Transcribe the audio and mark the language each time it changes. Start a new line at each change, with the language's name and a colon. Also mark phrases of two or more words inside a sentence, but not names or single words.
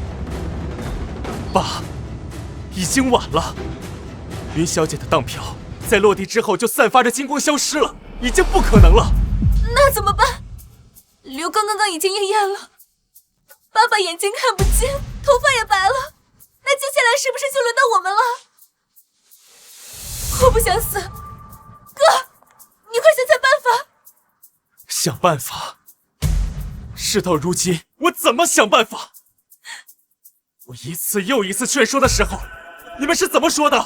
Chinese: 爸，已經晚了。雲小姐的當票在落地之後就散發着金光消失了，已經不可能了。那怎麼辦？劉剛剛已經應驗了，爸爸眼睛看不見，頭髮也白了，那接下來是不是就輪到我們了？我不想死，哥，你快想想辦法。想辦法？事到如今，我怎麼想辦法？我一次又一次勸說的時候，你們是怎麼說的？